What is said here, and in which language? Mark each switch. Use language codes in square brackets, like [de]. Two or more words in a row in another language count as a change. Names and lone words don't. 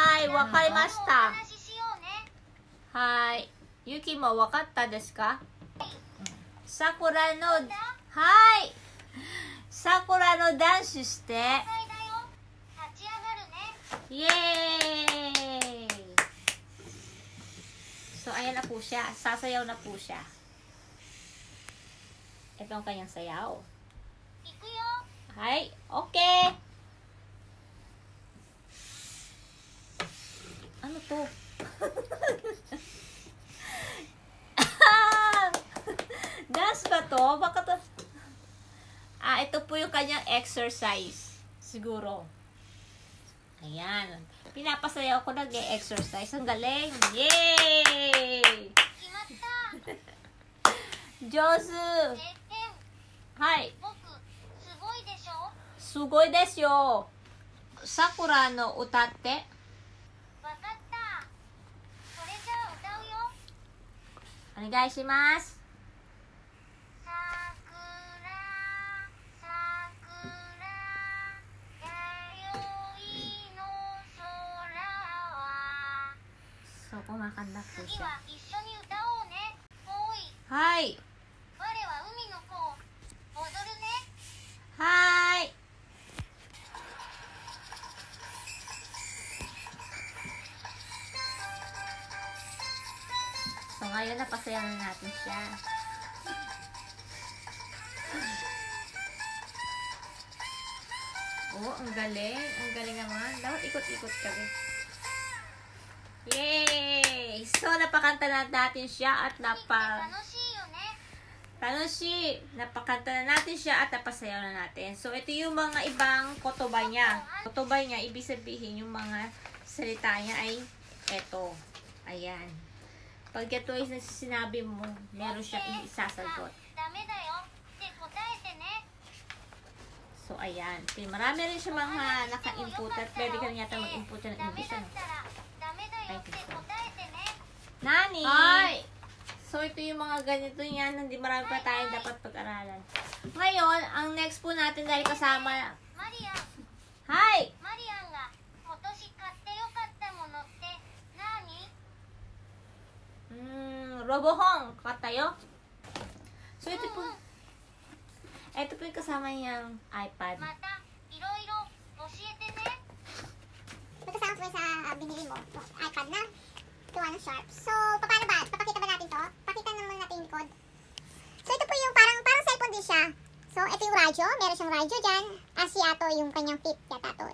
[ja] wakarimashita. お話ししようね。はい。ゆきもわかったですか？桜の、はい。桜のダンスして。了解だよ。立ち上がるね。 [tl] Yay! So, ayan na po siya. Sasayaw na po siya. Ito ang kanyang sayaw. [ja] 行くよ。 [tl] Hi, okay. Ano to? Dance ba to? Baka to? Ito po yung kanyang exercise. Siguro. Ayan. Pinapasayaw ko nag-e-exercise. Ang galing. Yay! [ja] 決まった。上手。てっぺん。はい。僕、すごいでしょ。すごいですよ。桜の歌って。わかった。それじゃあ歌うよ。お願いします。桜、桜、弥生の空は。 [tl] そう、kumakanta po [ja] 次 [tl] siya. [ja] は一緒に歌おうね。おい、はい。我は海の子。踊るね。 [tl] はい。So, ngayon napasayaw na natin siya. Oh, ang galing. Ang galing naman. Dapat ikot-ikot kami. Yay! So, napakanta na natin siya at [ja] 楽しいよね。 [tl] napakanta na natin siya at napasayaw na natin. So, ito yung mga ibang kotoba niya. Kotoba niya, ibig sabihin yung mga salita niya ay eto. Ayan. Pag ito ay sinabi mo, meron siya isasagot. [ja] ダメだよって答えてね。 [tl] So, ayan. Marami rin siya mga naka-input at pwede ka rin yata mag-input ng [ja] ダメ [tl] English. [ja] だっ [tl] Ano? [ja] たらダメだよって答えてね。 Nani! [tl] Hi! So, ito yung mga ganito yan. Hindi marami pa tayong dapat pag-aralan. Ngayon, ang next po natin dahil kasama... [ja] マリアン、 Hi! マリアンが今年買ってよかったものって何？ [tl] Robohong. Katayo. So, ito po... Ito po yung kasama niyang iPad. [ja] またいろいろ教えてね。 [tl] Magkasama po sa binili mo, iPad na gawa ng Sharp. So, paano ba? Papakita ba natin to? Pakita naman natin yung code. So, ito po yung parang cellphone din siya. So, ito yung radyo. Meron siyang radyo dyan. Asiato yung kanyang tip yata to.